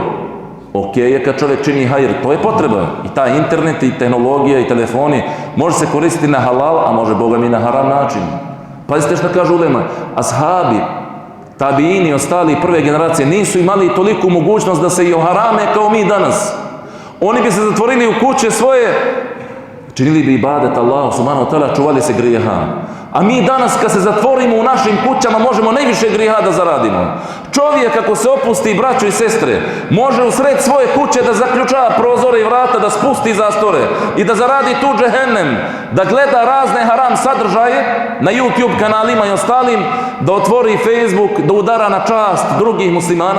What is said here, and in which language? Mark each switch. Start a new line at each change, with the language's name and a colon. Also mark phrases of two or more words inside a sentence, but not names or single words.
Bosnian: Ok je kad čovjek čini hajr, to je potreba. I taj internet, i tehnologija, i telefoni, može se koristiti na halal, a može Boga mi na haram način. Pazite što kaže ulema, ashabi, tabiini, ostali prve generacije nisu imali toliku mogućnost da se i oharame kao mi danas. Oni bi se zatvorili u kuće svoje, činili bi ibadet Allahu
Arabic: سبحانه وتعالى,
Bosnian: čuvali se grijeha. A mi danas kad se zatvorimo u našim kućama možemo najviše grijeha da zaradimo. Čovjek ako se opusti, braćo i sestre, može u sred svoje kuće da zaključava prozore i vrata, da spusti zastore i da zaradi tu džehennem, da gleda razne haram sadržaje na YouTube kanalima i ostalim, da otvori Facebook, da udara na čast drugih muslimana.